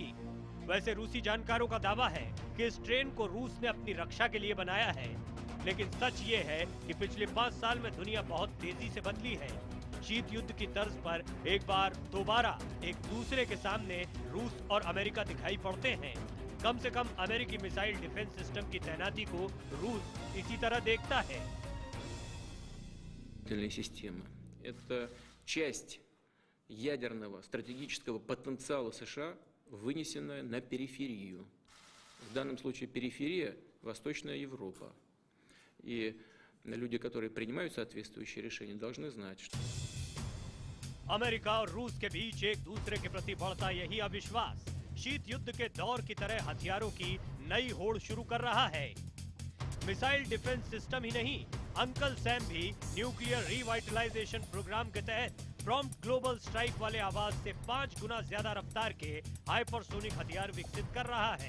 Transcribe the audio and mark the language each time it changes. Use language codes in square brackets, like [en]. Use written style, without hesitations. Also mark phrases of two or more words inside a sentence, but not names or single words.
[hi] वैसे रूसी जानकारों का दावा है कि इस ट्रेन को रूस ने अपनी रक्षा के लिए बनाया है, लेकिन सच ये है कि पिछले 5 साल में दुनिया बहुत तेजी से बदली है। शीत युद्ध की तर्ज पर एक बार दोबारा एक दूसरे के सामने रूस और अमेरिका दिखाई पड़ते हैं। कम से कम अमेरिकी [en] missile defense system [hi] की तैनाती को रूस इसी तरह देखता है। [ru] Это часть ядерного стратегического потенциала США, вынесенная на периферию. В данном случае периферия – Восточная Европа. И люди, которые принимают соответствующие решения, должны знать, что... [hi] अमेरिका और रूस के बीच एक दूसरे के प्रति बढ़ता यही अविश्वास शीत युद्ध के दौर की तरह हथियारों की नई होड़ शुरू कर रहा है। [en] missile defense system [hi] ही नहीं, अंकल सैम भी [en] nuclear revitalization program [hi] के तहत [en] prompt global strike [hi] वाले आवाज से 5 गुना ज्यादा रफ्तार के हाइपरसोनिक हथियार विकसित कर रहा है।